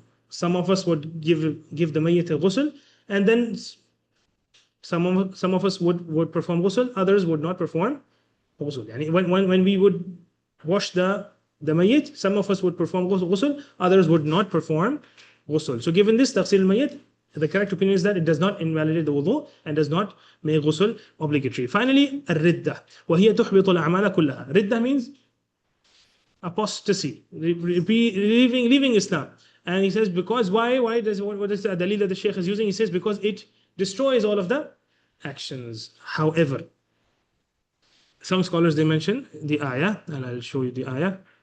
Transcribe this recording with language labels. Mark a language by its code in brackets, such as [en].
[en] some of us would give the mayyit a ghusl, and then some of us would perform ghusl, others would not perform ghusl. And when we would wash the mayyit, some of us would perform ghusl, others would not perform ghusl. So given this, taghsil al-mayyit, the correct opinion is that it does not invalidate the wudu and does not make ghusl obligatory. Finally, [ar] الردة وهي تحبط الأعمال كلها. [en] Ridda means apostasy, leaving Islam. And he says, because why? What is the dalil that the Shaykh is using? He says, because it destroys all of the actions. However, some scholars, they mention the ayah, and I'll show you the ayah.